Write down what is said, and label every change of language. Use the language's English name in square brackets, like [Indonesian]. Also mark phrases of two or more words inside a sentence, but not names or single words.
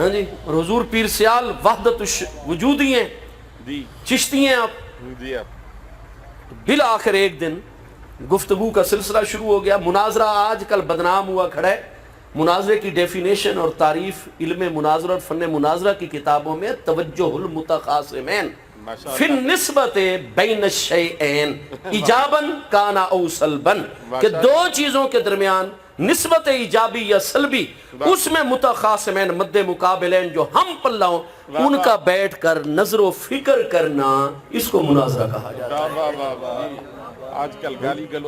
[Urdu] ہاں جی، اور حضور پیر سیال وحدت وجودی ہیں، جی چشتی ہیں آپ. جی آپ بالآخر ایک دن گفتگو کا سلسلہ شروع ہو گیا. مناظرہ آج کل بدنام ہوا کھڑا ہے. مناظرے کی ڈیفینیشن اور تعریف علم مناظرہ اور فن مناظرہ کی کتابوں میں [Arabic] توجہ المتخاصمین فی النسبت بین الشیئین ایجاباً کانا او سلباً، [Urdu] کہ دو چیزوں کے درمیان نسبت ایجابی یا سلبی، اس میں متخاصمین مد مقابلین جو ہم پلہ ہوں ان کا بیٹھ کر نظر و فکر کرنا، اس کو مناظرہ کہا جاتا ہے۔ واہ واہ واہ، آج کل گالی گلوچ،